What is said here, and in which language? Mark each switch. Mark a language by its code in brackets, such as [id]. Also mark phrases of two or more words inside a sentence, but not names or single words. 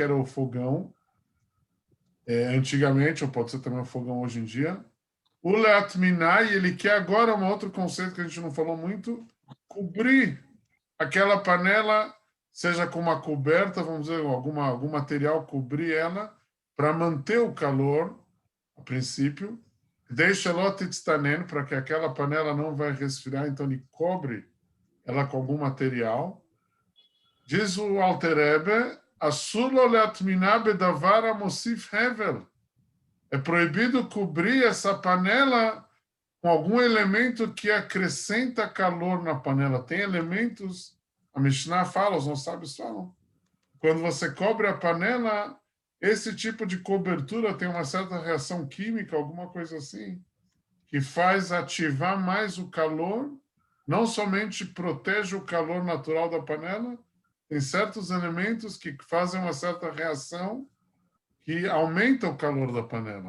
[pt] era o fogão, antigamente, ou pode ser também o fogão hoje em dia, o Leatminai, ele quer agora um outro conceito que a gente não falou muito, cobrir aquela panela, seja com uma coberta, vamos dizer, algum material, cobrir ela, para manter o calor, a princípio, deixa lotetstanen, para que aquela panela não vai resfriar, então ele cobre ela com algum material. Diz o Alter Rebbe, [he] אסור להטמין בדבר המוסיף הבל. [pt] É proibido cobrir essa panela com algum elemento que acrescenta calor na panela. Tem elementos, a Mishnah fala, os nossos sábios falam, quando você cobre a panela, esse tipo de cobertura tem uma certa reação química, alguma coisa assim, que faz ativar mais o calor, não somente protege o calor natural da panela, tem certos elementos que fazem uma certa reação que aumenta o calor da panela.